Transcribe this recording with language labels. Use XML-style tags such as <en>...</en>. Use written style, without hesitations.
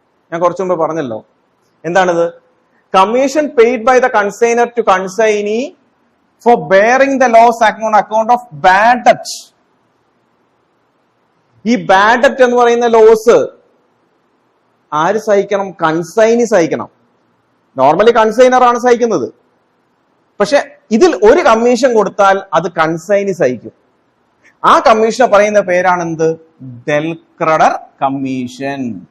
<ml>ഞാൻ കുറച്ചു മുമ്പ് പറഞ്ഞല്ലോ, എന്താണിത്?</ml> <en>Commission paid by the consignor to കൺസൈനീ for bearing the loss on account of bad debt.</en> <ml>ഈ ബാഡ് ഡെപ്റ്റ് എന്ന് പറയുന്ന ലോസ് ആര് സഹിക്കണം? കൺസൈനി സഹിക്കണം. നോർമലി കൺസൈനർ ആണ് സഹിക്കുന്നത്. പക്ഷെ ഇതിൽ ഒരു കമ്മീഷൻ കൊടുത്താൽ അത് കൺസൈനി സഹിക്കും. ആ കമ്മീഷനെ പറയുന്ന പേരാണ് എന്ത്? ഡെൽക്കഡർ കമ്മീഷൻ.</ml>